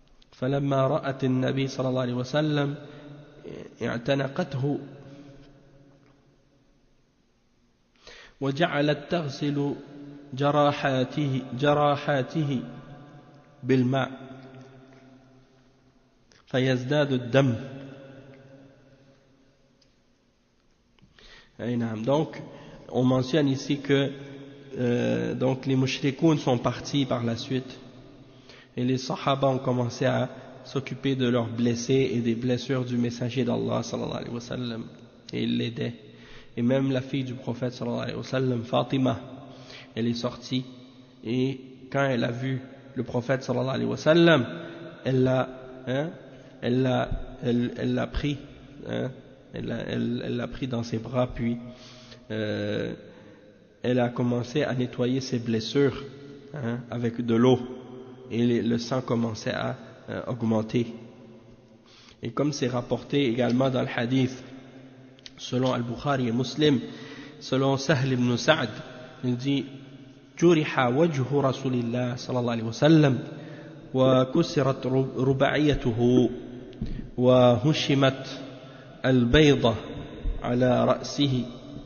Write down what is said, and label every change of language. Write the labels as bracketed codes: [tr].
[ar] فلما رأت النبي صلى الله عليه وسلم اعتنقته وجعلت تغسل جراحاته بالماء فيزداد الدم. [fr] Donc on mentionne ici que donc les mushrikoun sont partis par la suite et les sahaba ont commencé à s'occuper de leurs blessés et des blessures du messager d'Allah sallallahu alayhi wa sallam. et il l'aidait. Et même la fille du prophète sallallahu alayhi wa sallam, Fatima, elle est sortie et quand elle a vu le prophète sallallahu alayhi wa sallam, elle l'a pris, elle l'a pris dans ses bras, puis elle a commencé à nettoyer ses blessures avec de l'eau et le sang commençait à augmenter. Et comme c'est rapporté également dans le hadith selon Al-Bukhari et Muslim, selon Sahl ibn Sa'd, il dit juriha wajhu Rasulillah sallallahu alayhi wa sallam wa kusirat rubaiyatuhu wa hushimat al-bayda ala ra'sihi